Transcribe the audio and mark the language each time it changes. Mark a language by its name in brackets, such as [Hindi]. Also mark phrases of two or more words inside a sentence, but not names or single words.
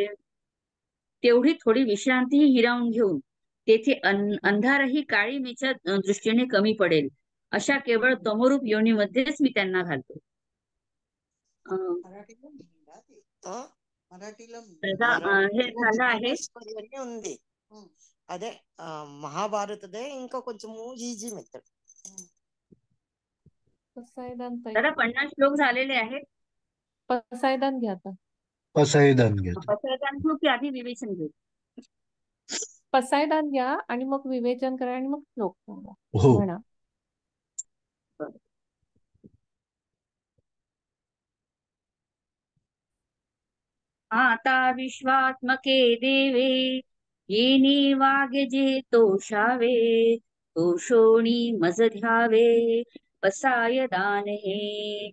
[Marathi] तेवढी थोडी विश्रांती हिरावून घेऊन तेथे अंधारही काळीमेच्या दृष्टीने कमी पडेल अशा केवळ तमोरूप योनीमध्येच मी त्यांना घालतो. हे झालं आहे. [Telugu] ఉంది అదే మహాభారతదే ఇంకా కొంచెము [English] easy method. [Marathi] दादा 50 श्लोक झालेले आहेत. पसायदान घ्या आता. पसायदान घेतो. पसायदान घेऊ की आधी विवेचन घेऊ? पसायदान घ्या आणि मग विवेचन करा आणि मग श्लोक सांगा. हो. म्हणा. आता विश्वात्मके देवे येणे वाग्यजे तोषावे तोषोणी मज ध्यावे पसायदान हे.